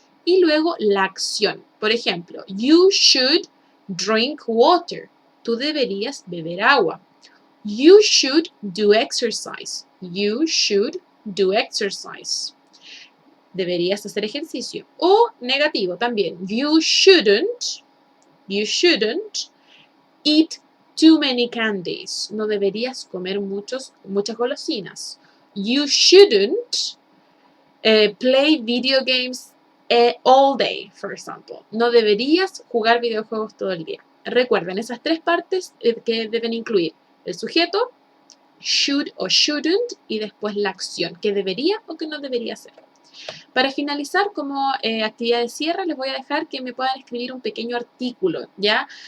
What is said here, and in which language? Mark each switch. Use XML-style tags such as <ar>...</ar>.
<es>Y luego la acción. Por ejemplo,</es> <en>you should drink water.</en> <es>Tú deberías beber agua.</es> <en>You should do exercise. You should do exercise.</en> <es>Deberías hacer ejercicio. O negativo también.</es> <en>You shouldn't eat too many candies.</en> <es>No deberías comer muchas golosinas.</es> <en>You shouldn't play video games all day, for example.</en> <es>No deberías jugar videojuegos todo el día. Recuerden esas 3 partes que deben incluir el sujeto, should o shouldn't, y después la acción, que debería o que no debería hacer. Para finalizar, como actividad de cierre, les voy a dejar que me puedan escribir un pequeño artículo, ¿ya?</es>